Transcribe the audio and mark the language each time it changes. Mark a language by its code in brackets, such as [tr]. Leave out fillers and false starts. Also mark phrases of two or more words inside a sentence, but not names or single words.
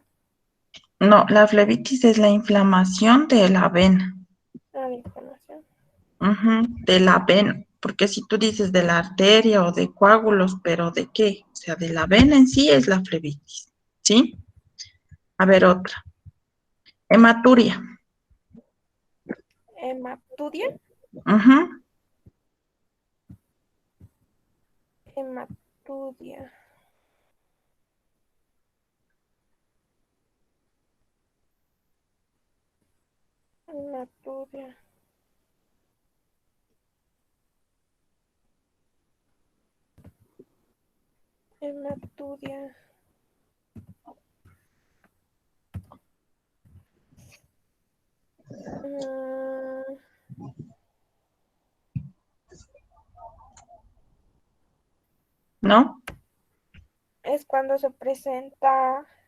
[es] No, la flebitis es la inflamación de la vena. Ah, la información. Ujú, de la vena. Porque si tú dices de la arteria o de coágulos, ¿pero de qué? O sea, de la vena en sí es la flebitis. ¿Sí? A ver, otra. Hematuria. Hematudia. Ujú. Hematudia. Hematudia. Hematudia. Mm, ¿No? es cuando se presenta.